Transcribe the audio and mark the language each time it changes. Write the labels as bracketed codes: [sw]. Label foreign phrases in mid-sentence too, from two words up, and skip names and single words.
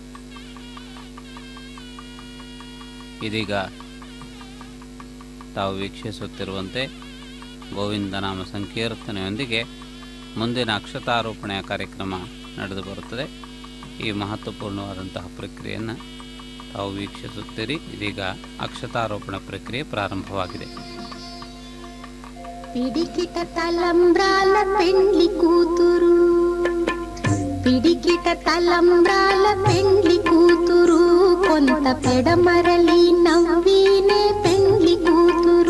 [kn] ಇದೀಗ ತಾವು ವೀಕ್ಷಿಸುತ್ತಿರುವಂತೆ ಗೋವಿಂದನಾಮ ಸಂಕೀರ್ತನೆಯೊಂದಿಗೆ ಮುಂದಿನ ಅಕ್ಷತಾರೋಪಣೆಯ ಕಾರ್ಯಕ್ರಮ ನಡೆದು ಬರುತ್ತದೆ. ಈ ಮಹತ್ವಪೂರ್ಣವಾದಂತಹ ಪ್ರಕ್ರಿಯೆಯನ್ನು ತಾವು ವೀಕ್ಷಿಸುತ್ತೀರಿ. ಇದೀಗ ಅಕ್ಷತಾರೋಪಣ ಪ್ರಕ್ರಿಯೆ ಪ್ರಾರಂಭವಾಗಿದೆ. [te] పిడికిట తలంబ్రాల పెండ్లి కూతురు, పిడికిట తలంబ్రాల పెండ్లి కూతురు, కొంత పెడమరలి నవ్వినే పెండ్లి కూతురు.